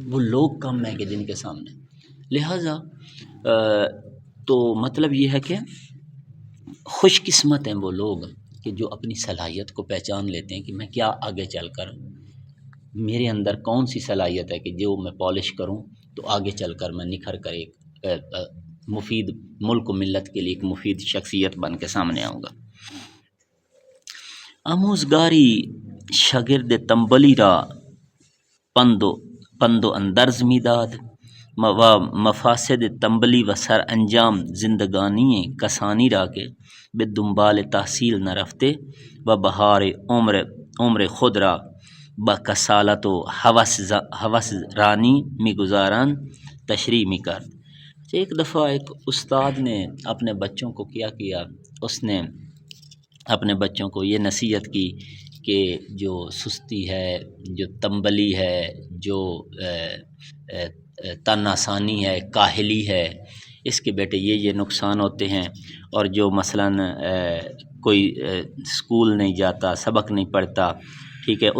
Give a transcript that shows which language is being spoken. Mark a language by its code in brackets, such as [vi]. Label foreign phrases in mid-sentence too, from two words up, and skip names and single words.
[ur] وہ لوگ کم ہیں کہ جن کے سامنے، لہٰذا تو مطلب یہ ہے کہ خوش قسمت ہیں وہ لوگ کہ جو اپنی صلاحیت کو پہچان لیتے ہیں کہ میں کیا آگے چل کر، میرے اندر کون سی صلاحیت ہے کہ جو میں پالش کروں تو آگے چل کر میں نکھر کر ایک مفید ملک و ملت کے لیے ایک مفید شخصیت بن کے سامنے آؤں گا۔ [fa] آموزگاری شاگرد تنبلی را پند و اندرز میداد و مفاسد تنبلی و سر انجام زندگانی کسانی را که به دنبال تحصیل نرفته و بهار عمر خود را با کسالت و هوس رانی میگذارند تشریح میکرد۔ [ur] ایک دفعہ ایک استاد نے اپنے بچوں کو کیا اس نے اپنے بچوں کو یہ نصیحت کی کہ جو سستی ہے، جو تنبلی ہے، جو تن آسانی ہے، کاہلی ہے، اس کے بیٹے یہ نقصان ہوتے ہیں، اور جو مثلاً کوئی اسکول نہیں جاتا، سبق نہیں پڑھتا، ٹھیک ہے،